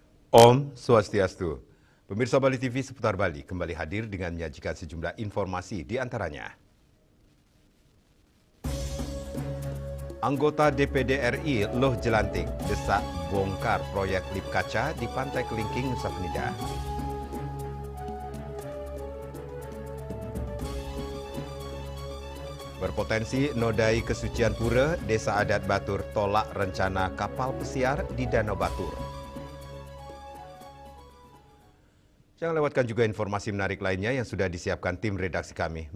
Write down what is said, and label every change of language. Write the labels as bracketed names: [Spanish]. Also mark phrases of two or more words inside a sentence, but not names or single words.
[Indonesian] Om Swastiastu. Pemirsa Bali TV seputar Bali kembali hadir dengan menyajikan sejumlah informasi di antaranya. Anggota DPD RI Loh Jelantik desak bongkar proyek lip kaca di Pantai Kelingking, Nusa Penida. Berpotensi nodai kesucian pura, Desa Adat Batur tolak rencana kapal pesiar di Danau Batur. Jangan lewatkan juga informasi menarik lainnya yang sudah disiapkan tim redaksi kami.